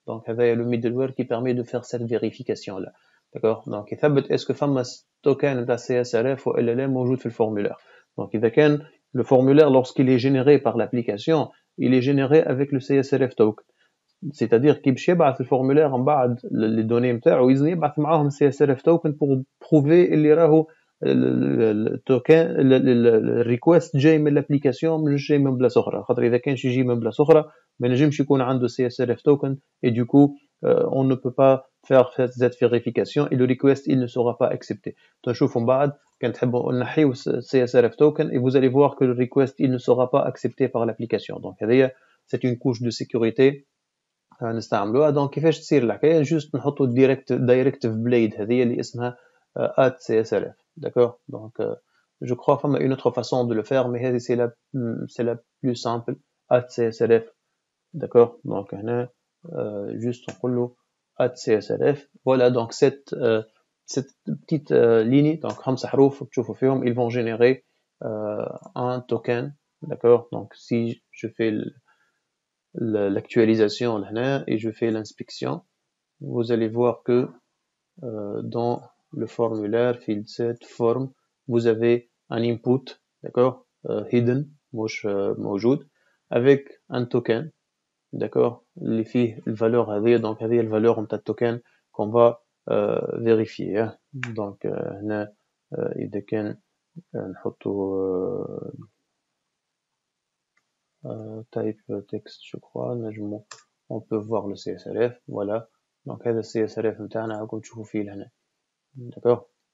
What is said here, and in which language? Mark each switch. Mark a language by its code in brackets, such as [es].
[fr] donc [ar] هذا [fr] le middleware qui permet de faire cette vérification là. d'accord. [ar] donc يثبت [fr] est-ce que [ar] فما token نتاع CSRF ولا لا موجود في الفورمulaire. [fr] donc إذا كان le formulaire lorsqu'il est généré par l'application il est généré avec le CSRF token. [ar] c'est-à-dire كي باش يبعث الفورمulaire من بعد les données نتاعو يبعث معاهم CSRF token [fr] pour prouver [ar] اللي راهو التوكن الريكوست جاي من الابليكاسيون مش جاي من بلاصه اخرى. خاطر اذا كانش يجي من بلاصه اخرى ما نجمش يكون عنده [fr] CSRF token et du coup on ne peut pas faire cette vérification et le request il ne sera pas accepté. [ar] تنشوفوا من بعد كان تحبوا نحيو [fr] CSRF token et vous allez voir que le request il ne sera pas accepté par l'application. [ar] donc هذه [fr] c'est une couche de sécurité [ar] نستعملوها. donc كيفاش تصير الحكايه. جوست نحطوا directive blade هذه اللي اسمها [fr] add CSRF, d'accord. Donc je crois qu'il y a une autre façon de le faire, mais c'est la plus simple, add CSRF, d'accord. Donc juste on peut add CSRF. Voilà, donc cette petite ligne, donc 5 حروف [ar] تشوفوا فيهم, [fr] ils vont générer un token, d'accord. Donc si je fais l'actualisation là et je fais l'inspection, vous allez voir que dans le formulaire field set form, vous avez un input, d'accord, hidden, [ar] مش موجود, [fr] avec un token, d'accord, [ar] اللي فيه الفالور هذه. donc هذه الفالور نتاع التوكن [fr] qu'on va vérifier. donc [ar] هنا إذا كان نحطو [fr] type text, je crois, [ar] نجمو [fr] on peut voir le CSRF. [ar] voilà, donc هذا الCSRF نتاعنا راكم تشوفوا فيه لهنا, d'accord.